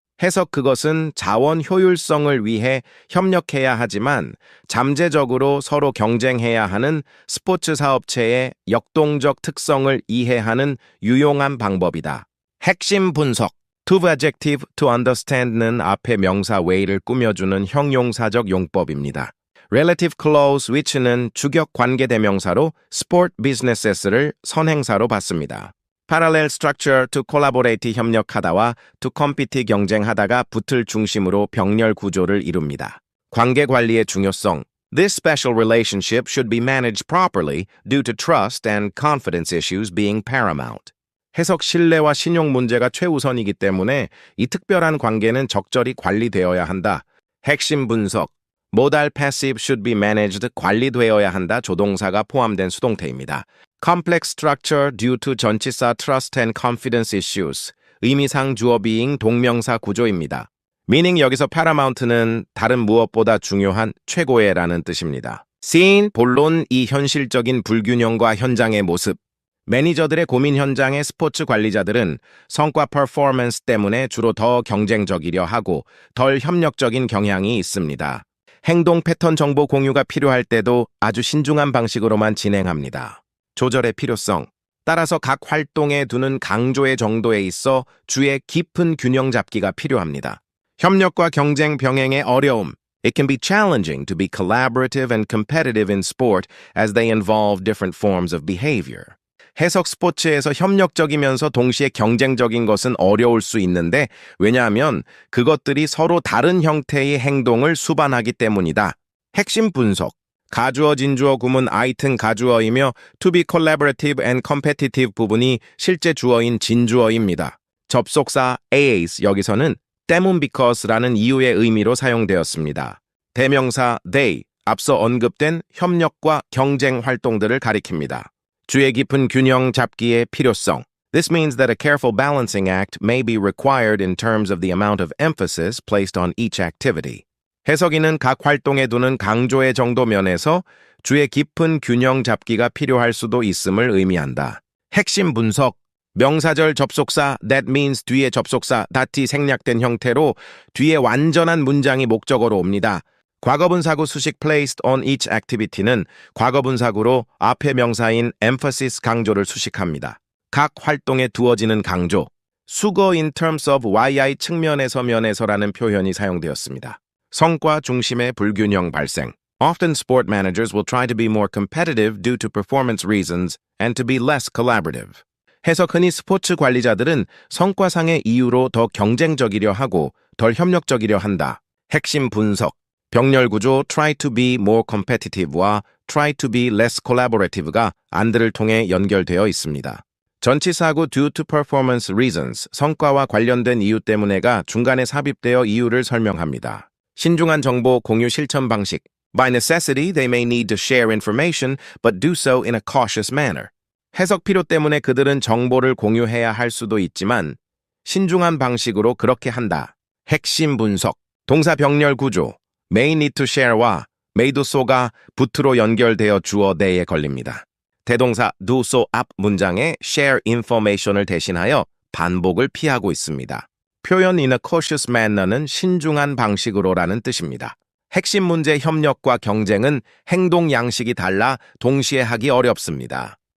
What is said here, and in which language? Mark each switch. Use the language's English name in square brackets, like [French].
[Korean] 해석 그것은 자원 효율성을 위해 협력해야 하지만 잠재적으로 서로 경쟁해야 하는 스포츠 사업체의 역동적 특성을 이해하는 유용한 방법이다. 핵심 분석. [English] To adjective to understand [Korean] 는 앞에 명사 way를 꾸며주는 형용사적 용법입니다. [English] Relative clause which는 [Korean] 주격 관계대명사로 [English] sport businesses를 [Korean] 선행사로 받습니다. [English] Parallel structure to collaborate [Korean] 협력하다와 [English] to compete [Korean] 경쟁하다가 붙을 중심으로 병렬 구조를 이룹니다. 관계 관리의 중요성. [English] This special relationship should be managed properly due to trust and confidence issues being paramount. [Korean] 해석 신뢰와 신용 문제가 최우선이기 때문에 이 특별한 관계는 적절히 관리되어야 한다. 핵심 분석. [English] Modal passive should be managed [Korean] 관리되어야 한다 조동사가 포함된 수동태입니다. [English] Complex structure due to [Korean] 전치사 [English] trust and confidence issues. [Korean] 의미상 주어 being 동명사 구조입니다. meaning 여기서 paramount는 다른 무엇보다 중요한 최고의라는 뜻입니다. scene 본론 이 현실적인 불균형과 현장의 모습. 매니저들의 고민 현장의 스포츠 관리자들은 성과 퍼포먼스 때문에 주로 더 경쟁적이려 하고 덜 협력적인 경향이 있습니다. 행동 패턴 정보 공유가 필요할 때도 아주 신중한 방식으로만 진행합니다. 조절의 필요성. 따라서 각 활동에 두는 강조의 정도에 있어 주의 깊은 균형 잡기가 필요합니다. 협력과 경쟁 병행의 어려움. [English] It can be challenging to be collaborative and competitive in sport as they involve different forms of behavior. [Korean] 해석 스포츠에서 협력적이면서 동시에 경쟁적인 것은 어려울 수 있는데 왜냐하면 그것들이 서로 다른 형태의 행동을 수반하기 때문이다. 핵심 분석. 가주어 진주어 구문 아이튼 가주어이며 [English] to be collaborative and competitive [Korean] 부분이 실제 주어인 진주어입니다. 접속사 as 여기서는 때문 because라는 이유의 의미로 사용되었습니다. 대명사 they 앞서 언급된 협력과 경쟁 활동들을 가리킵니다. 주의 깊은 균형 잡기의 필요성. [English] This means that a careful balancing act may be required in terms of the amount of emphasis placed on each activity. [Korean] 해석인은 각 활동에 두는 강조의 정도 면에서 주의 깊은 균형 잡기가 필요할 수도 있음을 의미한다. 핵심 분석, 명사절 접속사 that means 뒤에 접속사 that이 생략된 형태로 뒤에 완전한 문장이 목적어로 옵니다. 과거분사구 수식 [English] placed on each activity [Korean] 는 과거분사구로 앞에 명사인 emphasis 강조를 수식합니다. 각 활동에 두어지는 강조, 수거 [English] in terms of [Korean] yi 측면에서 면에서라는 표현이 사용되었습니다. 성과 중심의 불균형 발생. [English] Often sport managers will try to be more competitive due to performance reasons and to be less collaborative. [Korean] 해석 흔히 스포츠 관리자들은 성과상의 이유로 더 경쟁적이려 하고 덜 협력적이려 한다. 핵심 분석. [English] 병렬 구조 try to be more competitive와 try to be less collaborative가 [Korean] 안들을 통해 연결되어 있습니다. 전치사구 [English] due to performance reasons, [Korean] 성과와 관련된 이유 때문에가 중간에 삽입되어 이유를 설명합니다. 신중한 정보 공유 실천 방식. [English] By necessity, they may need to share information, but do so in a cautious manner. [Korean] 해석 필요 때문에 그들은 정보를 공유해야 할 수도 있지만 신중한 방식으로 그렇게 한다. 핵심 분석. 동사 병렬 구조. [English] may need to share와 may do so가 [Korean] 부트로 연결되어 주어 [English] the에 걸립니다. [Korean] 대동사 do so 앞 문장에 [English] share information [Korean] 을 대신하여 반복을 피하고 있습니다. 표현 [English] in a cautious manner [Korean] 는 신중한 방식으로라는 뜻입니다. 핵심 문제 협력과 경쟁은 행동 양식이 달라 동시에 하기 어렵습니다.